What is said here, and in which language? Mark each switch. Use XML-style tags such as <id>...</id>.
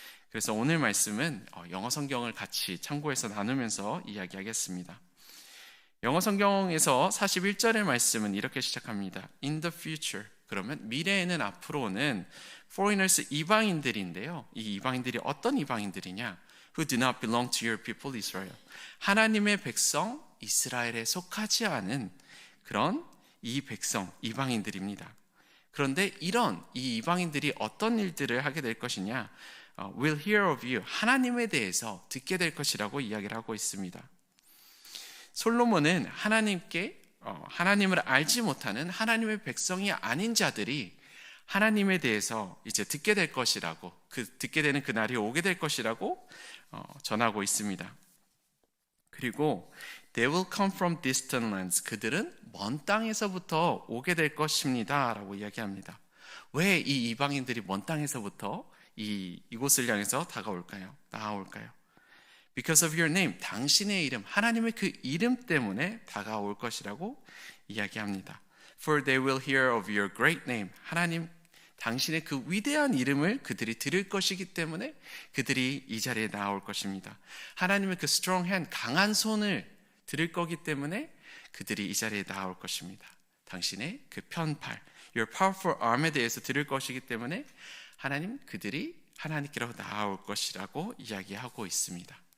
<ko>그래서 오늘 말씀은 영어 성경을 같이 참고해서 나누면서 이야기하겠습니다. 영어 성경에서 41절의 말씀은 이렇게 시작합니다.</ko> <en>In the future.</en> <ko>그러면 미래에는, 앞으로는 foreigners, 이방인들인데요. 이 이방인들이 어떤 이방인들이냐?</ko> <en>Who do not belong to your people Israel.</en> <ko>하나님의 백성 이스라엘에 속하지 않은 그런 이 백성, 이방인들입니다. 그런데 이런 이 이방인들이 어떤 일들을 하게 될 것이냐?</ko> <en>Will hear of you.</en> <ko>하나님에 대해서 듣게 될 것이라고 이야기를 하고 있습니다. 솔로몬은 하나님을 알지 못하는 하나님의 백성이 아닌 자들이 하나님에 대해서 이제 듣게 될 것이라고, 듣게 되는 그날이 오게 될 것이라고 전하고 있습니다. 그리고</ko> <en>They will come from distant lands.</en> <ko>그들은 먼 땅에서부터 오게 될 것입니다 라고 이야기합니다. 왜 이 이방인들이 먼 땅에서부터 이곳을 향해서 나아올까요?</ko> <en>Because of your name,</en> <ko>당신의 이름, 하나님의 그 이름 때문에 다가올 것이라고 이야기합니다.</ko> <en>For they will hear of your great name.</en> <ko>하나님, 당신의 그 위대한 이름을 그들이 들을 것이기 때문에 그들이 이 자리에 나올 것입니다. 하나님의 그</ko> <en>strong hand,</en> <ko>강한 손을 들을 거기 때문에 그들이 이 자리에 나올 것입니다. 당신의 그 편팔,</ko> <en>your powerful arm</en> <ko>에 대해서 들을 것이기 때문에 그들이 하나님께로 나올 것이라고 이야기하고 있습니다.</ko>